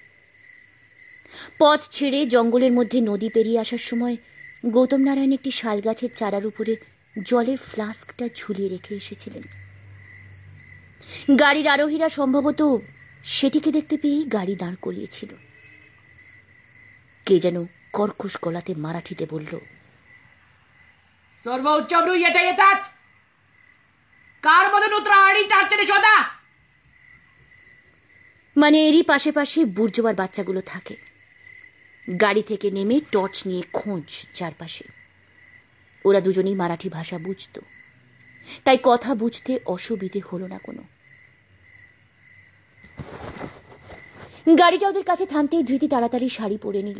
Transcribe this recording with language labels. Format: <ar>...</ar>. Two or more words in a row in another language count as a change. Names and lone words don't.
<bn>পথ ছেড়ে জঙ্গলের মধ্যে নদী পেরিয়ে আসার সময় গৌতম নারায়ণ একটি শাল গাছের চারার উপরে জলের ফ্লাস্কটা ঝুলিয়ে রেখে এসেছিলেন। গাড়ির আরোহীরা সম্ভবত সেটিকে দেখতে পেয়েই গাড়ি দাঁড় করিয়েছিল। কে যেন কর্কশ গলাতে মারাঠিতে বলল,</bn> <mr>सर्व उच्चभ्रू येथे येतात, कारमधून उतरा आणि टार्चेने शोधा।</mr> <bn>মানে এরই পাশে পাশে বুর্জোয়ার বাচ্চাগুলো থাকে। গাড়ি থেকে নেমে টর্চ নিয়ে খোঁজ চারপাশে। ওরা দুজনেই মারাঠি ভাষা বুঝত, তাই কথা বুঝতে অসুবিধে হলো না কোনো। গাড়িটা ওদের কাছে থামতেই ধৃতি তাড়াতাড়ি শাড়ি পরে নিল।</bn>